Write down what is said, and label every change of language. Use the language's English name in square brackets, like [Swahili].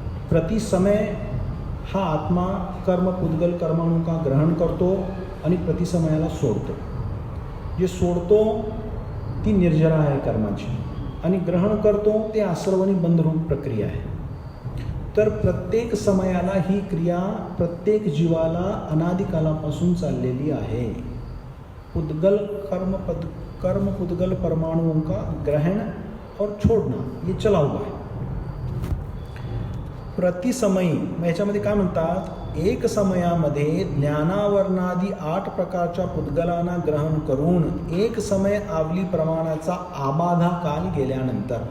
[Marathi] प्रति समय हा आत्मा कर्म पुद्गल कर्माणु का ग्रहण करतो आणि प्रति समयाला सोडतो. जे सोडतो ती निर्जरा आहे कर्माची, आणि ग्रहण करतो ते आश्रव आणि बंधरूप प्रक्रिया आहे. तर प्रत्येक समयाला ही क्रिया प्रत्येक जीवाला अनादिकालापासून चाललेली आहे. [Hindi] पुद्गल कर्म पुद्गल परमाणुओं का ग्रहण और छोड़ना ये चला हुआ है. [Marathi] प्रतिसमयी याच्यामध्ये काय म्हणतात, एक समयामध्ये ज्ञानावरणादी 8 प्रकारच्या पुद्गलांना ग्रहण करून एक समय आवली प्रमाणाचा आबाधा काल गेल्यानंतर.